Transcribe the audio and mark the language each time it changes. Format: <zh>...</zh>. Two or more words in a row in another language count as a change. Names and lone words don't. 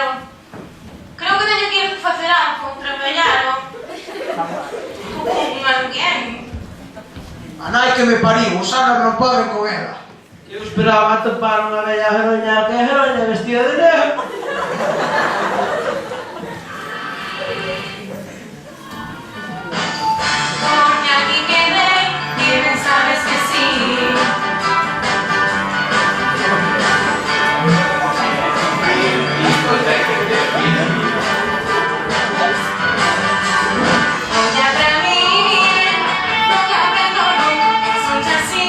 <gl>Creo que teño que ir a facer algo, traballar ou... Un alguén. A nai que me pariu, os anos non poden con ela. Eu esperaba atopar unha bella heroña que é heroña vestida de negro.</gl> <es>Porque aquí quedé y bien sabes que sí. Oye, para mí, no que aprendo nunca, son así.</es>